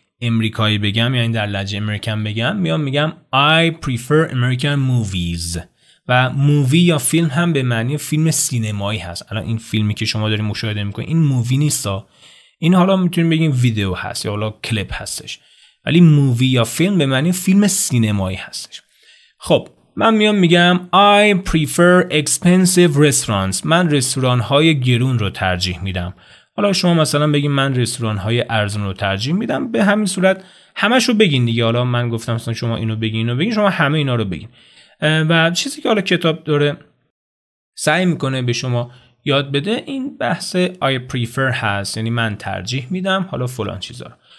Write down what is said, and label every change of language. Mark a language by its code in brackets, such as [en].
[fa] امریکایی بگم یعنی در لهجه امریکن بگم میگم [en] I prefer American movies [fa] و مووی یا فیلم هم به معنی فیلم سینمایی هست. الان این فیلمی که شما دارین مشاهده میکنین این مووی نیستا، این حالا میتونیم بگیم ویدیو هست یا حالا کلیپ هستش، ولی مووی یا فیلم به معنی فیلم سینمایی هستش. خب من میگم [en] I prefer expensive restaurants. [fa] من رستوران های گرون رو ترجیح میدم. حالا شما مثلا بگین من رستوران های ارزون رو ترجیح میدم، به همین صورت همش رو بگین دیگه. حالا من گفتم مثلا شما اینو بگین شما همه اینا رو بگین. و چیزی که حالا کتاب داره سعی میکنه به شما یاد بده این بحث [en] I prefer [fa] هست، یعنی من ترجیح میدم حالا فلان چیزا رو.